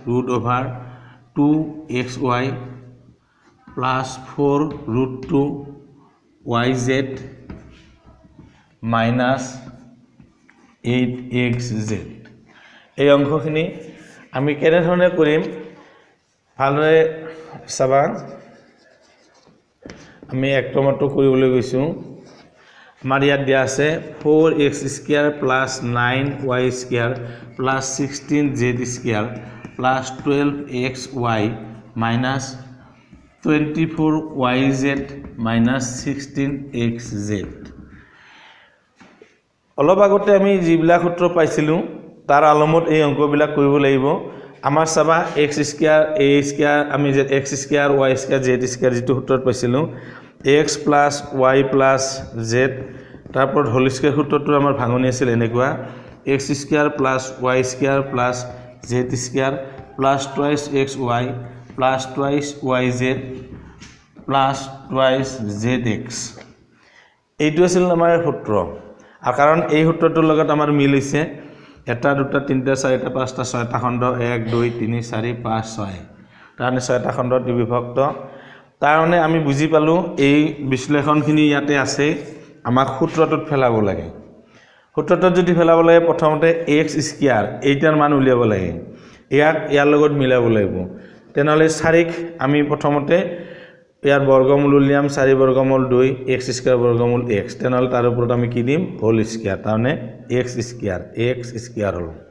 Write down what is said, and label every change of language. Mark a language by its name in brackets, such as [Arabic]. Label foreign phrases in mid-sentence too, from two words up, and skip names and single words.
[Assamese] √2xy + 4√2yz - 8xz এই অংশখিনি আমি কেনে ধৰণে কৰিম ভালদৰে চাবা আমি এক নম্বৰটো কৰিবলৈ গৈছো আমাৰ ইয়াত দিয়া আছে 4x² + 9y² + 16z² + 12xy - 24yz - 16xz অলপ আগতে আমি যিবিলাক সূত্ৰ পাইছিলো তাৰ আলমত এই অংকবিলাক কৰিব লাগিব আমাৰ চাবা x² a² আমি যে x² y² z² যেটো সূত্ৰত পাইছিলো x + y + z তাৰপৰ [English] whole square [Assamese] সূত্ৰটো আমাৰ ভাঙনি আছিল এনেকুৱা x² + y² + z² + twice xy + twice yz + twice zx এইটো আছিল আমাৰ সূত্ৰ আৰু কাৰণ এই সূত্ৰটোৰ লগত আমাৰ মিল হৈছে এটা দুটা তিনটা চাৰিটা পাঁচটা ছয়টা খণ্ড 1 2 3 4 5 6 তাৰনে ছয়টা খণ্ডত বিভক্ত তাৰনে আমি বুজি পালো এই বিশ্লেষণখিনি ইয়াতে আছে আমাক সূত্ৰটোত ফেলাব লাগে সূত্ৰটোত যদি ফেলাব লাগে প্ৰথমতে x² এইটাৰ মান উলিয়াব লাগে ইয়াৰ লগত মিলাব লাগিব তেনেহলে 4ক আমি প্ৰথমতে ইয়াৰ বৰ্গমূল উলিয়াম 4 বৰ্গমূল 2 x² বৰ্গমূল x তেনেহলে তাৰ ওপৰত আমি কি দিম [English] whole square [Assamese] তাৰনে x² হল